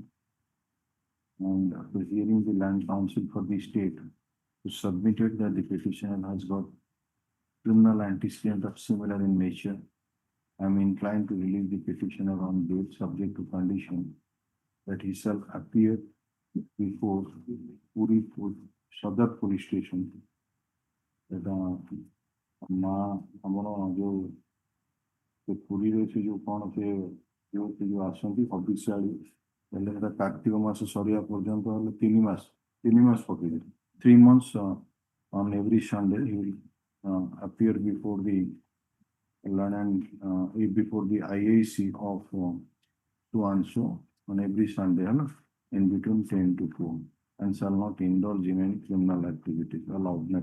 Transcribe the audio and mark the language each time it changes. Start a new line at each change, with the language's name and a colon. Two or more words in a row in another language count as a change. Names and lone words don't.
English: And after hearing the Land Council for the state, who submitted that the petitioner has got criminal antecedent of similar in nature, I am inclined to release the petitioner on bail subject to condition that he shall appear before Puri Sadar Police Station.
Odia: ପୁରୀରେ ସେ ଯୋଉ କଣ ସେ ଯୋଉ ଆସନ୍ତି ଅଫିସିଆଲି ହେଲେ ସେଟା କାର୍ତ୍ତିକ ମାସ ସରିବା ପର୍ଯ୍ୟନ୍ତ ହେଲେ 3 ମାସ ପକେଇଲେ
English: 3 months on every Sunday he will appear before the before the IAC of so and so on every Sunday in between 10 to 4 and shall not indulge in any criminal activities allowed.